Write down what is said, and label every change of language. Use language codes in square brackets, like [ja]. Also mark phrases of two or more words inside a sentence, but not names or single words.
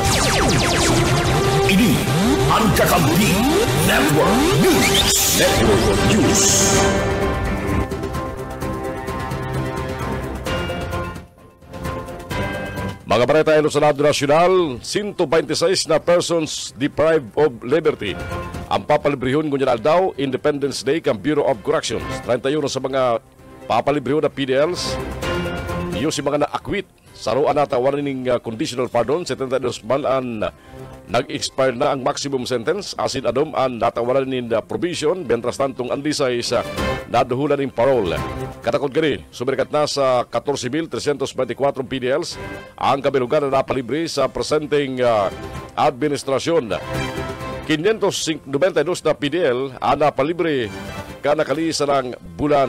[bik] Ini ang Kakampi Network News. Mga bareta ilo sa lado nasyonal, 126 na [en] persons deprived of liberty. [bik] Ang papalibrihon ngunyan aldaw, Independence Day kang Bureau of Corrections. 31 sa mga papalibrihon na PDLs. Iyo si mga na-acquit sa roan na tawarin ng [en] conditional pardon. [bik] 72 malan nag-expire na ang [en] maximum sentence. [bik] Asin adom ang natawaran ng provision. Bentras tantong andisay sa naduhulan ng parole. Katakot gani, sumirikat na sa 14,324 PDLs ang kabilugan na napalibre sa presenting administrasyon. 592 na PDL ang napalibre ka nakalisa ng bulan.